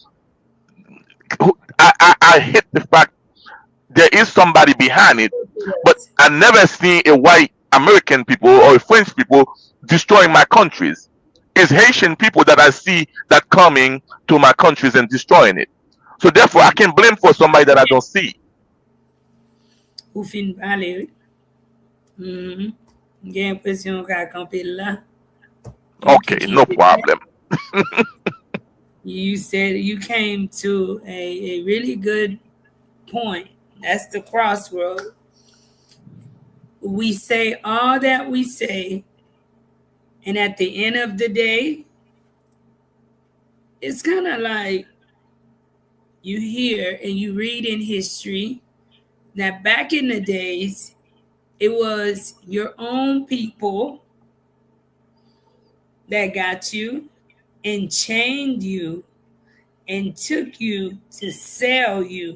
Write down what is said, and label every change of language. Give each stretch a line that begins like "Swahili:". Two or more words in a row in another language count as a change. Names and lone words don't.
English: I hate the fact there is somebody behind it, but I never seen a white American people or a French people destroying my countries. It's Haitian people that I see that coming to my countries and destroying it. So therefore, I can blame for somebody that I don't see.
Haitian Creole: Ou fin pale, gen impresyon ka kampe la.
English: Okay, no problem. You said you came to a really good point. That's the crossroad. We say all that we say, and at the end of the day, it's kind of like you hear and you read in history that back in the days, it was your own people that got you and chained you and took you to sell you